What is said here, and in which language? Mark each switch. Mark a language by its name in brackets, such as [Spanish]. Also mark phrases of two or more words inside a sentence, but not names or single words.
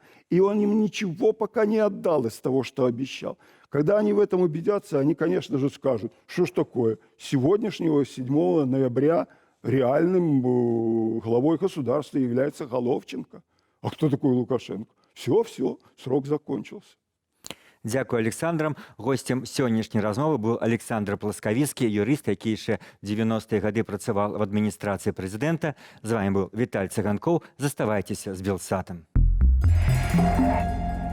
[Russian] И он им ничего пока не отдал из того, что обещал. Когда они в этом убедятся, они, конечно же, скажут, что ж такое, с сегодняшнего 7 ноября реальным главой государства является Головченко. А кто такой Лукашенко? Все, срок закончился. [Belarusian] Дзякуй Александрам. Гостем сённяшняй размовы быў Александр Пласкавіцкі, юрыст, які яшчэ 90-е гады працаваў в адміністрацыі прэзідэнта. З вами быў Віталь Цыганкоў. Заставайцеся з Белсатам.